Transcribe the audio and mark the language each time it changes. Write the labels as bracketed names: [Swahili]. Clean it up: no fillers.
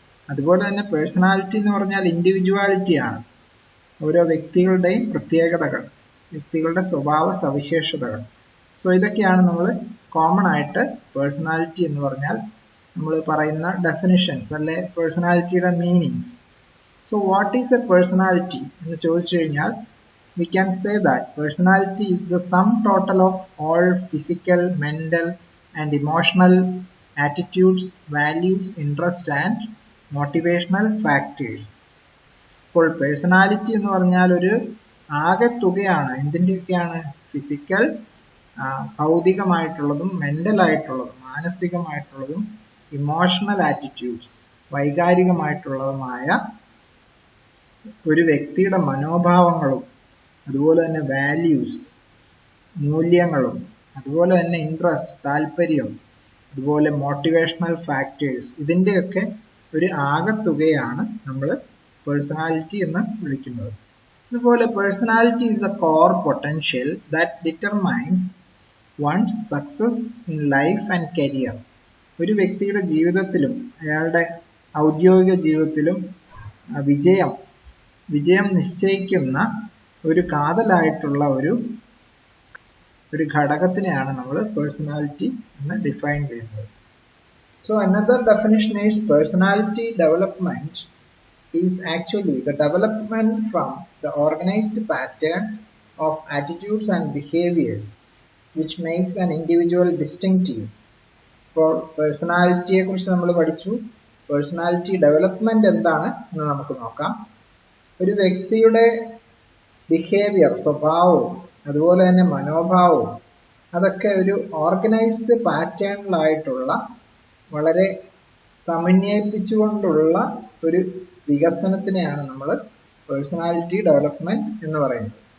[Malayalam] അതുപോലെ തന്നെ പേഴ്സണാലിറ്റി എന്ന് പറഞ്ഞാൽ ഇൻഡിവിജ്വാലിറ്റിയാണ്, ഓരോ വ്യക്തികളുടെയും പ്രത്യേകതകൾ, വ്യക്തികളുടെ സ്വഭാവ സവിശേഷതകൾ. സോ ഇതൊക്കെയാണ് നമ്മൾ കോമൺ ആയിട്ട് പേഴ്സണാലിറ്റി എന്ന് പറഞ്ഞാൽ നമ്മൾ പറയുന്ന ഡെഫിനിഷൻസ്, അല്ലെ പേഴ്സണാലിറ്റിയുടെ meanings. [English] so what is a personality [Malayalam] എന്ന് ചോദിച്ചു കഴിഞ്ഞാൽ [English] we can say that personality is the sum total of all physical, mental and emotional attitudes, values, interests and motivational factors. [Malayalam] അപ്പോൾ പേഴ്സണാലിറ്റി എന്ന് പറഞ്ഞാൽ ഒരു ആകെത്തുകയാണ്. എന്തിൻ്റെയൊക്കെയാണ്? ഫിസിക്കൽ, ഭൗതികമായിട്ടുള്ളതും മെന്റൽ ആയിട്ടുള്ളതും മാനസികമായിട്ടുള്ളതും ഇമോഷണൽ ആറ്റിറ്റ്യൂഡ്സ് വൈകാരികമായിട്ടുള്ളതുമായ ഒരു വ്യക്തിയുടെ മനോഭാവങ്ങളും, അതുപോലെ തന്നെ വാല്യൂസ് മൂല്യങ്ങളും, അതുപോലെ തന്നെ ഇൻട്രസ്റ്റ് താല്പര്യം, അതുപോലെ മോട്ടിവേഷണൽ ഫാക്ടേഴ്സ്, ഇതിൻ്റെയൊക്കെ ഒരു ആകെത്തുകയാണ് നമ്മൾ പേഴ്സണാലിറ്റി എന്ന് വിളിക്കുന്നത്. അതുപോലെ [English] Personality is a core potential that determines one's success in life and career. [Malayalam] ഒരു വ്യക്തിയുടെ ജീവിതത്തിലും അയാളുടെ ഔദ്യോഗിക ജീവിതത്തിലും വിജയം നിശ്ചയിക്കുന്ന ഒരു കാതലായിട്ടുള്ള ഒരു ഘടകത്തിനെയാണ് നമ്മൾ പേഴ്സണാലിറ്റി എന്ന് ഡിഫൈൻ ചെയ്യുന്നത്. [English] So another definition is personality development is actually the development from the organized pattern of attitudes and behaviors which makes an individual distinctive. [Malayalam] ഇപ്പോൾ പേഴ്സണാലിറ്റിയെ കുറിച്ച് നമ്മൾ പഠിച്ചു. പേഴ്സണാലിറ്റി ഡെവലപ്മെന്റ് എന്താണ് എന്ന് നമുക്ക് നോക്കാം. ഒരു വ്യക്തിയുടെ ബിഹേവിയർ, സ്വഭാവവും അതുപോലെ തന്നെ മനോഭാവവും, അതൊക്കെ ഒരു ഓർഗനൈസ്ഡ് പാറ്റേണിലായിട്ടുള്ള വളരെ സമന്വയിപ്പിച്ചുകൊണ്ടുള്ള ഒരു വികസനത്തിനെയാണ് നമ്മൾ പേഴ്സണാലിറ്റി ഡെവലപ്മെന്റ് എന്ന് പറയുന്നത്.